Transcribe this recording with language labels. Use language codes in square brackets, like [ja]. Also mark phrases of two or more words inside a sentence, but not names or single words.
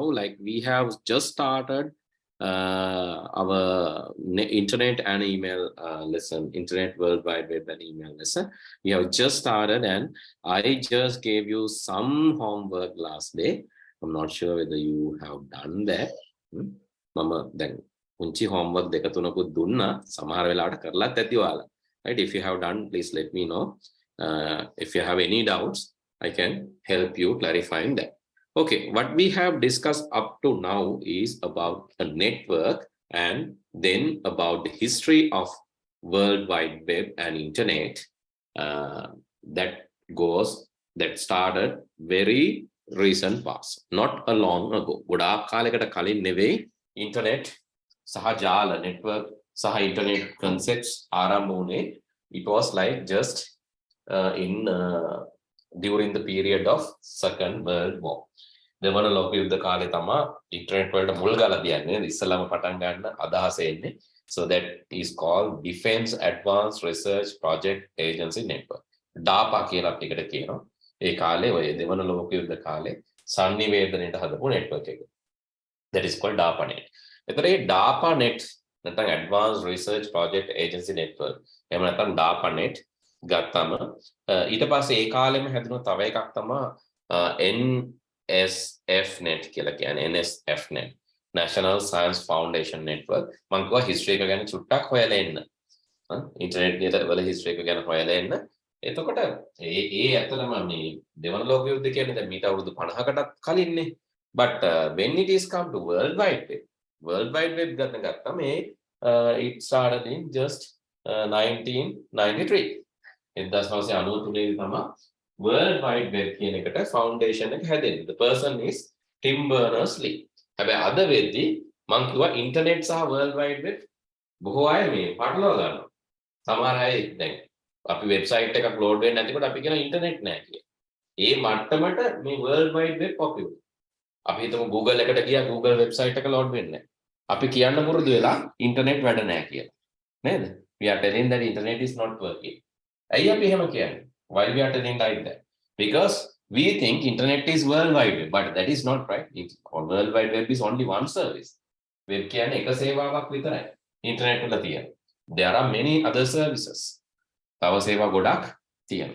[en] Like we have just started our internet and email lesson, internet, world wide web and email lesson. We have just started, and I just gave you some homework last day. I'm not sure whether you have done that. [si] Mama then පුංචි homework දෙක තුනකුත් දුන්නා සමහර වෙලාවට කරලත් ඇති ඔයාලා. [en] Right, if you have done, please let me know. If you have any doubts, I can help you clarifying that. Okay, what we have discussed up to now is about a network and then about the history of World Wide Web and internet that started very recent past, not a long ago. [si] ගොඩාක් කාලයකට කලින් නෙවෙයි internet සහ ජාල network සහ [en] internet concepts [si] ආරම්භ වුණේ. [en] It was like just during the period of Second World War. [si] දෙවන ලෝක යුද්ධ කාලේ තමයි ඉන්ටර්නෙට් වලට මුල් ගාලා තියන්නේ. ඉස්සෙල්ලාම පටන් ගන්න අදහස එන්නේ. [en] So that is called Defense Advanced Research Project Agency Network. [si] DARPA කියලා අපිට කියනවා. ඒ කාලේ ඔය දෙවන ලෝක යුද්ධ කාලේ සංනිවේදනයට හදපු network එක. [en] That is called DARPANET. [si] එතකොට මේ DARPANET නැත්නම් Advanced Research Project Agency Network එහෙම නැත්නම් DARPANET ගත්තම ඊට පස්සේ ඒ කාලෙම හැදුණු තව එකක් තමයි NSFNet කියලා කියන්නේ. [en] NSFNet National Science Foundation Network. [si] මම කිව්වා history එක ගැන චුට්ටක් හොයලා එන්න. ඉන්ටර්නෙට් වල history එක ගැන හොයලා එන්න. එතකොට ඒ ඇත්තටම මේ දෙවන ලෝක යුද්ධ කියන්නේ දැන් මීට අවුරුදු 50කටත් කලින්නේ. [en] But when it is come to World Wide Web ගත්තම it started in just 1993. [si] 1993 තමයි World Wide Web කියන එකට foundation එක හැදෙන්නේ. [en] The person is Tim Berners-Lee. [si] හැබැයි අද වෙද්දී මම කිව්වා internet සහ World Wide Web බොහෝ අය මේ පටලවා ගන්නවා. සමහර අය දැන් අපි වෙබ්සයිට් එකක් ලෝඩ් වෙන්නේ නැතිකොට අපි කියන ඉන්ටර්නෙට් නැහැ කියලා. ඒ මට්ටමට මේ World Wide Web පොපියුලර්. අපි හිතමු Google එකට ගියා Google වෙබ්සයිට් එක ලෝඩ් වෙන්නේ නැහැ. අපි කියන්න පුරුදු වෙලා ඉන්ටර්නෙට් වැඩ නැහැ කියලා. නේද? [en] We are telling that internet is not working. [si] ඇයි අපි එහෙම කියන්නේ? [en] Why we are telling like that? Because we think internet is World Wide Web, but that is not right. World Wide Web is only one service. [si] Web කියන්නේ එක සේවාවක් විතරයි. ඉන්ටර්නෙට් වල තියෙන. [en] There are many other services. [si] තව සේවා ගොඩක් තියෙනවා.